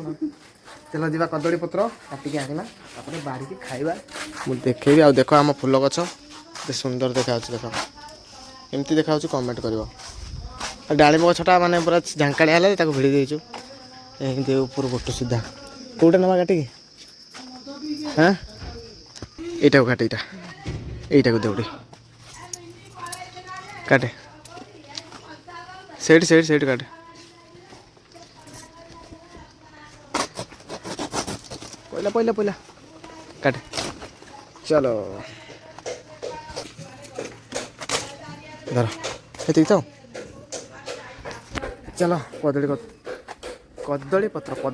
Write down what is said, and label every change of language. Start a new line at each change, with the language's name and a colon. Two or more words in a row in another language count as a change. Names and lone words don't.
Odia: ଚାଲ ଯିବା କଦଳୀ ପତ୍ର କାଟିକି ଆଣିବା ତାପରେ ବାଢ଼ିକି ଖାଇବା ମୁଁ ଦେଖେଇବି। ଆଉ ଦେଖ ଆମ ଫୁଲ ଗଛ ଏତେ ସୁନ୍ଦର ଦେଖାଯାଉଛି ଦେଖ ଏମିତି ଦେଖାଯାଉଛି କମେଣ୍ଟ କରିବ। ଆଉ ଡାଳିମ୍ବ ଗଛଟା ମାନେ ପୁରା ଝାଙ୍କାଳିଆ ହେଲା ତାକୁ ଭିଡ଼ି ଦେଇଛୁ ଏମିତି ଉପରୁ ଗୋଟ ସିଧା କେଉଁଟା ନେବା କାଟିକି ହାଁ
Bangla: এইটাও কাটে এইটাকে দৌড়ে
Odia: কাটে ସେଇଠି କାଟେ ପଇଲା କାଟେ ଚାଲ ଧର ଏତିକି ତ ଚାଲ କଦଳୀ ପତ୍ର